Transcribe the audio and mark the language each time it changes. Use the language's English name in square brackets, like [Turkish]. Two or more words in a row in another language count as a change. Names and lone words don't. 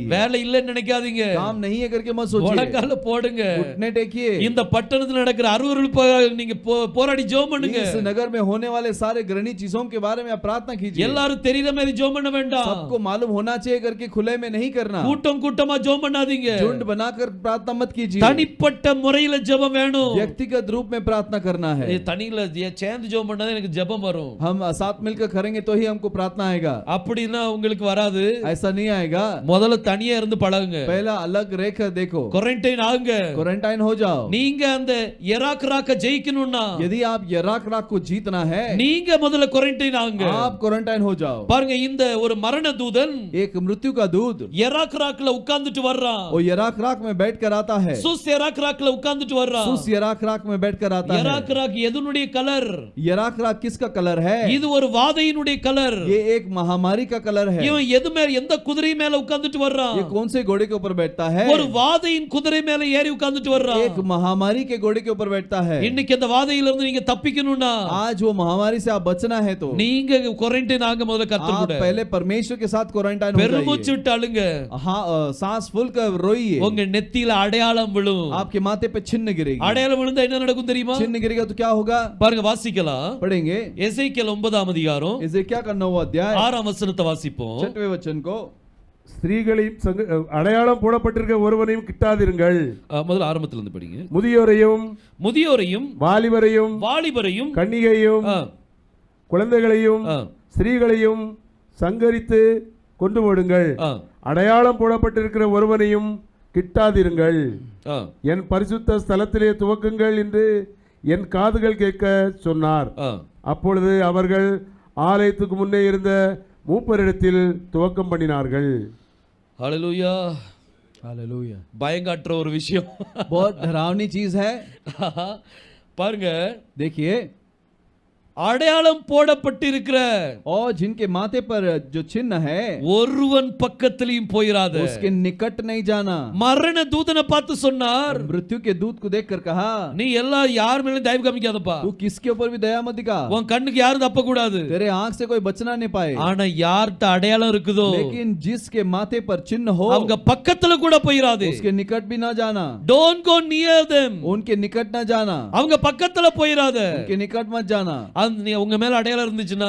[Tamil] வேலை இல்லைன்னு நினைக்காதீங்க, [Hindi] काम नहीं है करके मत सोचिए। [Tamil] முழங்கால போடுங்க, [Hindi] घुटने टेकिए। [Tamil] இந்த பட்டணத்துல நடக்கிற அருவருப்பாக நீங்க போராடி ஜெபம் பண்ணுங்க. [Hindi] इस नगर में होने वाले सारे घृणित चीजों के बारे में आप प्रार्थना कीजिए। [Tamil] எல்லாரும் தெரியற மாதிரி ஜெபம் பண்ண வேண்டாம், [Hindi] सबको मालूम होना चाहिए करके खुले में नहीं करना। [Tamil] கூட்டம் கூட்டமா ஜெபம் பண்ணாதீங்க, [Hindi] झुंड बनाकर प्रार्थना मत कीजिए। [Tamil] தனிப்பட்ட முறையில ஜெபம் வேணும். [Hindi] व्यक्तिगत रूप में प्रार्थना करना है। [Tamil] தனியில சேர்ந்து ஜெபம் பண்ணாதான் எனக்கு ஜெபம் வரும். [Hindi] हम साथ मिलकर करेंगे तो ही हमको प्रार्थना आएगा, [Tamil] அப்படினா உங்களுக்கு வராது. [Hindi] ऐसा नहीं आएगा। [Tamil] முதல்ல தனியா இருந்து பழகுங்க. [Hindi] पहला अलग रहकर देखो, [Tamil] குவாரண்டைன் ஆகுங்க. [Hindi] क्वारंटाइन हो जाओ। [Tamil] நீங்க அந்த எராக்ராக்க ஜெயிக்கணும்னா, [Hindi] यदि आप यराक्राक को जीतना है, [Tamil] நீங்க முதல்ல குவாரண்டைன் ஆகுங்க. [Hindi] आप क्वारंटाइन हो जाओ। [Tamil] பாருங்க, இந்த ஒரு மரண தூதன் [Hindi] एक मृत्यु का दूत [Tamil] எராக்ராக்ல உட்கார்ந்துட்டு வர்றான். [Hindi] वो यराक्राक में बैठकर आता है, [Tamil] சுஸ் எராக்ராக்ல உட்கார்ந்துட்டு வர்றான். [Hindi] सुस यराक्राक में बैठकर आता है। [Tamil] எராக்ராக் எதனுடைய கலர்? [Hindi] यराक्राक किसका कलर है? [Tamil] இது ஒரு வாதையினுடைய கலர். [Hindi] ये एक महामारी का कलर है। [Tamil] இவன் எது மேல, எந்த குதிரை மேல உட்கார்ந்துட்டு வர்றான்? [Hindi] ये कौन से घोड़े के ऊपर बैठता है? [Tamil] ஒரு வாதையின் குதிரை மேல ஏறி உட்கார்ந்துட்டு வர்றான். [Hindi] एक महामारी के घोड़े के ऊपर बैठता है। [Tamil] இன்னைக்கு அந்த வாதையில இருந்து நீங்க தப்பிக்கணும்னா, [Hindi] आज वो महामारी से आप बचना है तो [Tamil] நீங்க குவாரண்டைன் ஆக முதல்ல கத்து [Hindi] आप [Tamil] கூட. [Hindi] पहले परमेश्वर के साथ क्वारंटाइन हो [Tamil] பெருமூச்சு [Hindi] जाइए। [Tamil] விட்டு அழுங்க. [Hindi] हाँ, सांस फूल कर रोइए। [Tamil] உங்க நெத்தியில அடையாளம் விழும். [Hindi] आपके माथे पे चिन्ह गिरेगी। [Tamil] அடையாளம் விழுந்தா என்ன நடக்கும் தெரியுமா? [Hindi] चिन्ह गिरेगा तो क्या होगा? [Tamil] பாருங்க, வாசிக்கலாம். [Hindi] पढ़ेंगे [Tamil] எசேக்கியேல் 9ஆம் அதிகாரம் [Hindi] एजेकिया का 9वां अध्याय [Tamil] 6ஆம் வசனத்தை வாசிப்போம். [Hindi] 6वें वचन को। [Tamil] ஸ்திரீகளையும் அடையாளம் போடப்பட்டிருக்க ஒருவனையும் கிட்டாதிருங்கள். முதல்ல ஆரம்பத்துல இருந்து படிங்க. முதியோரையும் வாலிபரையும் கன்னிகையும் குழந்தைகளையும் ஸ்திரீகளையும் சங்கரித்து கொண்டு போடுங்கள். அடையாளம் போடப்பட்டிருக்கிற ஒருவனையும் கிட்டாதிருங்கள். என் பரிசுத்த ஸ்தலத்திலே துவக்குங்கள் என்று என் காதுகள் கேட்க சொன்னார். அப்பொழுது அவர்கள் ஆலயத்துக்கு முன்னே இருந்த மூப்பரிடத்தில் துவக்கம் பண்ணினார்கள். ஹalleluya, [Hindi] हालेलुया। [Tamil] பயங்காட்டுற ஒரு விஷயம், [Hindi] बहुत डरावनी चीज है। [Tamil] பாருங்க, [Hindi] देखिए, [Tamil] அடையாளம் போடப்பட்டிருக்கிற [Hindi] और जिनके माथे पर जो चिन्ह है, [Tamil] ஒருவன் பக்கத்திலையும் போயிராத. [Hindi] उसके निकट नहीं जाना। [Tamil] மரண தூதனை பார்த்து சொன்னார், [Hindi] मृत्यु के दूत को देखकर कहा, [Tamil] நீ எல்லா யார் மேலயும் தயவு காமிக்காதப்பா. [Hindi] तू किसके ऊपर भी दया मत दिखा। [Tamil] உன் கண்ணுக்கு யாரும் தப்ப கூடாது. [Hindi] तेरे आंख से कोई बचना नहीं पाए। [Tamil] ஆனா யார்ட்ட அடையாளம் இருக்குதோ, [Hindi] लेकिन जिसके माथे पर चिन्ह हो, [Tamil] அவங்க பக்கத்துல கூட போயிராது. [Hindi] उसके निकट भी ना जाना। [English] Don't go near them. [Hindi] उनके निकट ना जाना। [Tamil] அவங்க பக்கத்துல போயிராத. [Hindi] उनके निकट मत जाना। [Tamil] உங்க மேல அடையாளம் இருந்துச்சுன்னா,